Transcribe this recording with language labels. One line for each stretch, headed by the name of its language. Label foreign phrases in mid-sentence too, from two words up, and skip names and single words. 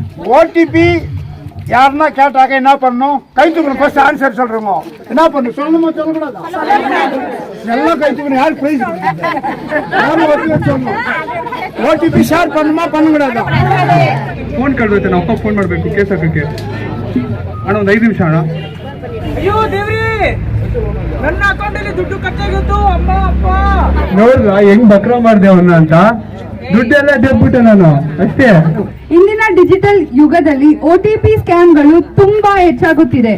Tamil: ஓடிபி யாருன்னா கேட்டாக்க என்ன பண்ணணும்? கை தூக்கணும்.
English: first answer
Tamil: சொல்றோங்க. என்ன பண்ணணும்? சொல்லணுமா சொல்லக்கூடாதா? எல்லாம் கை தூக்கணும். யார் பிரைஸ் சொல்லணும்?
English: OTP share
Tamil: பண்ணணுமா பண்ணக்கூடாதಾ?
Kannada: ಫೋನ್ ಕಳ್ದೈತೆ, ನಾವು ಅಪ್ಪ ಫೋನ್ ಮಾಡಬೇಕು ಕೇಸ್ ಹಾಕಕ್ಕೆ. ಅಣ್ಣ ಒಂದು 5 ನಿಮಿಷ ಅಣ್ಣ. ಅಯ್ಯೋ ದೇವ್ರಿ, ನನ್ನ ಅಕೌಂಟಲ್ಲಿ ದುಡ್ಡು ಕಟ್ಟಾಗಿತ್ತು. ಅಮ್ಮ ಅಪ್ಪ ನೋಡ್ರ ಹೆಂಗ್ ಬಕ್ರ ಮಾಡ್ದೆ ಅವನ್ನ ಅಂತ. ದುಡ್ಡೆಲ್ಲ ಡೆಬ್ಬಿಟ್ಟೆ ನಾನು ಅಷ್ಟೇ. ಇಂದಿನ ಡಿಜಿಟಲ್ ಯುಗದಲ್ಲಿ OTP ಸ್ಕ್ಯಾಮ್ಗಳು ತುಂಬಾ ಹೆಚ್ಚಾಗುತ್ತಿದೆ.